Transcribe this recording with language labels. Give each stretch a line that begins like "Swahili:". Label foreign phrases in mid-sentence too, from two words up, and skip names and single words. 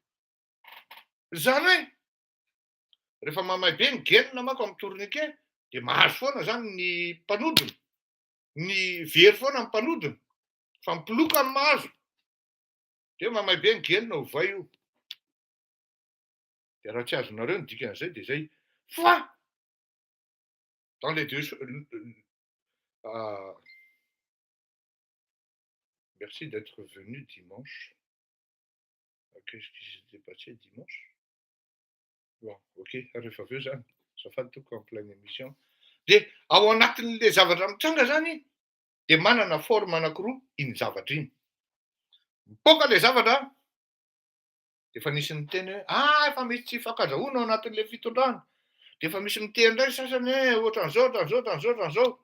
Malagasy: Zany hoe rehefa mamay be ny genina mako amin'ny tourniquet, dia mahazo foana zany ny mpanodina. Ny very foana ny mpanodina. Fa mipoloka ny mahazo. Dia mamay be ny genina ovay io. Dia raha tsy azonareo ny dikan'izay dia zay.
French: Fa dans les deux merci d'être venu dimanche. Qu'est-ce qui s'était passé dimanche? Bon,
Malagasy: ok, rehefa avy eo zany. Azafady toko
French: en pleine émission.
Malagasy: Dia ao anatin'le zavatra mitranga zany, dia manana forme anankiroa iny zavatra iny. Mipoaka le zavatra, dia efa nisy miteny hoe efa misy tsy fankazahoana ao anatin'le fitondrana. Dia efa misy miteny indray sasany hoe ohatran'izao.